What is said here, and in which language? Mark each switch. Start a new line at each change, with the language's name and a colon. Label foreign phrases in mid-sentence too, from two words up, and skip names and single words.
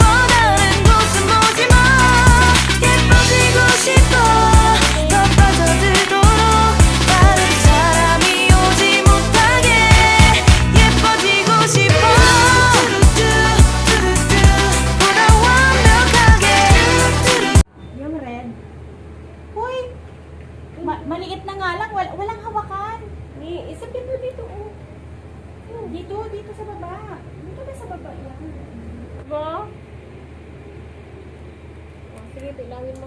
Korean: 다른 곳은 보지 마. 예뻐지고 싶어. 더 빠져들도록 다른 사람이 오지 못하게 예뻐지고 싶어. 보다 완벽하게
Filipino: Yung red. Hoy! Maliit na nga lang, walang hawakan. Ni, isapin mo dito, oh. Dito sa baba. Dito na sa baba yan. Diba? Oh, sige, pilawin mo.